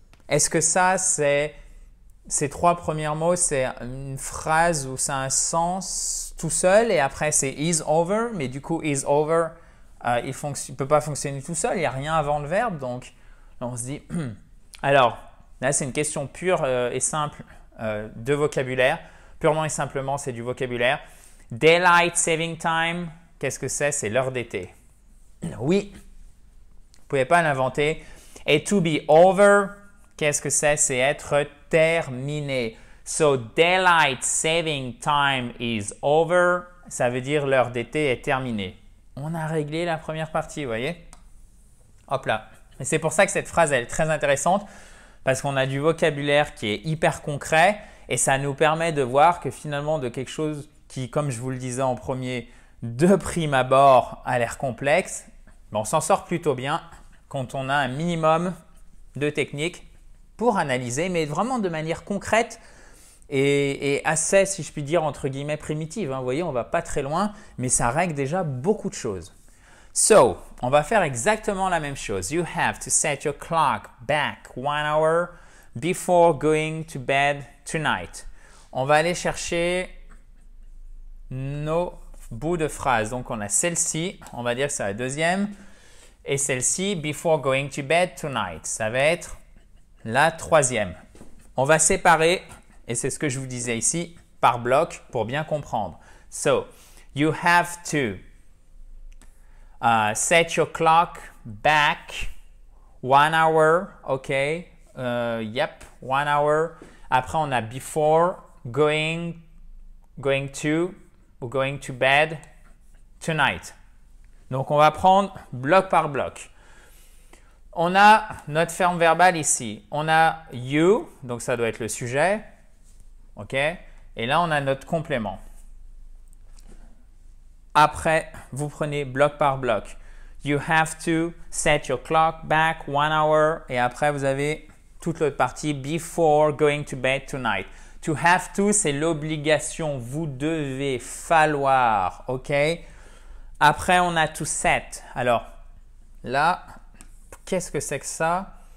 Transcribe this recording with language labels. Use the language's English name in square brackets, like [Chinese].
[French] Est-ce que ça, c'est… Ces trois premiers mots, c'est une phrase où ça a un sens tout seul et après c'est is over, mais du coup is over, il ne peut pas fonctionner tout seul, il n'y a rien avant le verbe, donc on se dit… Alors, là c'est une question pure et simple de vocabulaire, purement et simplement c'est du vocabulaire. Daylight saving time, qu'est-ce que c'est? C'est l'heure d'été. Oui, vous ne pouvez pas l'inventer. Et to be over, qu'est-ce que c'est? C'est être terminé. [English] So, daylight saving time is over. [French] Ça veut dire l'heure d'été est terminée. On a réglé la première partie, vous voyez? Hop là. Et c'est pour ça que cette phrase elle est très intéressante parce qu'on a du vocabulaire qui est hyper concret et ça nous permet de voir que finalement de quelque chose qui, comme je vous le disais en premier, de prime abord a l'air complexe, on s'en sort plutôt bien quand on a un minimum de technique pour analyser, mais vraiment de manière concrète et assez, si je puis dire, entre guillemets, primitive. Vous voyez, on ne va pas très loin, mais ça règle déjà beaucoup de choses. So, on va faire exactement la même chose. [English] You have to set your clock back 1 hour before going to bed tonight. [French] On va aller chercher nos bouts de phrases. Donc, on a celle-ci, on va dire que c'est la deuxième, et celle-ci, [English] before going to bed tonight. [French] Ça va être la troisième. On va séparer, et c'est ce que je vous disais ici, par bloc pour bien comprendre. [English] So, you have to set your clock back 1 hour, ok? Yep, 1 hour. [French] Après, on a [English] before going to ou going to bed tonight. [French] Donc, on va prendre bloc par bloc. On a notre forme verbale ici. On a you, donc ça doit être le sujet. OK? Et là, on a notre complément. Après, vous prenez bloc par bloc. [English] You have to set your clock back 1 hour. [French] Et après, vous avez toute l'autre partie [English] before going to bed tonight. [French] To have to, c'est l'obligation. Vous devez, falloir. OK? Après, on a to set. Alors, là, qu'est-ce que c'est que ça?